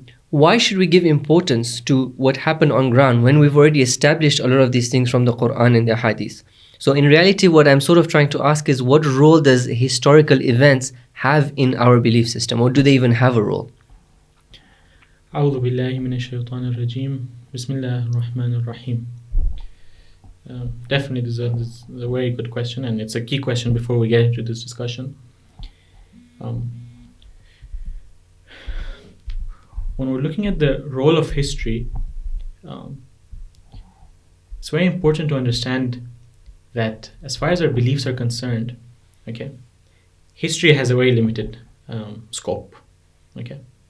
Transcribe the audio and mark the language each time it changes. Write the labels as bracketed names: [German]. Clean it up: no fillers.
[English] Why should we give importance to what happened on ground when we've already established a lot of these things from the Quran and the Hadith? So in reality, what I'm sort of trying to ask is, what role does historical events have in our belief system, or do they even have a role? [Arabic] أعوذ بالله من الشيطان الرجيم بسم الله الرحمن الرحيم. [English] Definitely this is a very good question, and it's a key question before we get into this discussion. When we're looking at the role of history, it's very important to understand that as far as our beliefs are concerned, okay, history has a very limited scope, okay.